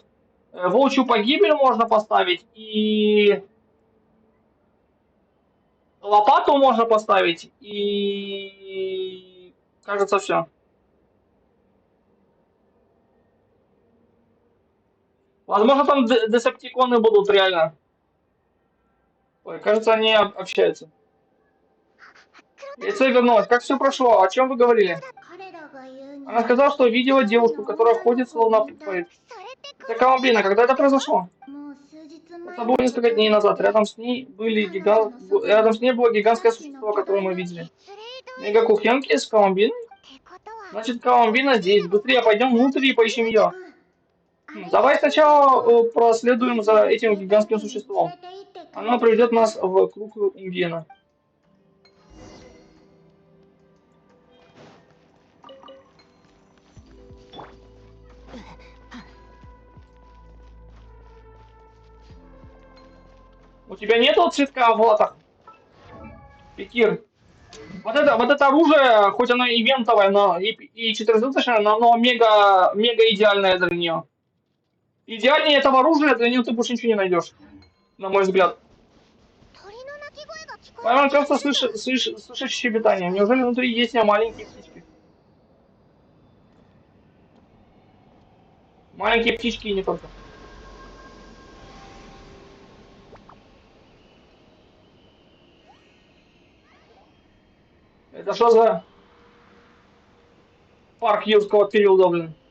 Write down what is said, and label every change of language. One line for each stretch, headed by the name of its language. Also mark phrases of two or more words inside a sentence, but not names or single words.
Russian: Волчью погибель можно поставить, и лопату можно поставить, и кажется, все. Возможно, там десептиконы будут реально. Ой, кажется, они общаются. Яйцо вернулось. Как все прошло? О чем вы говорили?
Japanese: 彼らが言うに
Russian: Она сказала, что видела девушку, которая ходит словно притворит. Это Колумбина. Когда это произошло?
Japanese: もう数日前
Russian: Это было несколько дней назад. Рядом с ней было гигантское существо, которое мы видели. Мега кухенки с Колумбиной?
Japanese: ってことは
Russian: Значит, Колумбина здесь. Быстрее пойдем внутрь и поищем ее. Давай сначала проследуем за этим гигантским существом. Оно приведет нас в круг Унгена. У тебя нету цветка в латах? Пикир. Вот это оружие, хоть оно ивентовое, но и 4-зрачное, но оно мега идеальное для нее. Идеальнее этого оружия для нее ты больше ничего не найдешь, на мой взгляд.
Japanese: 鳥の鳴き声が聞こえ
Russian: Пойман часто слышит щебетание. Неужели внутри есть маленькие птички? Маленькие птички и не только. Это что за парк юрского периода, блин?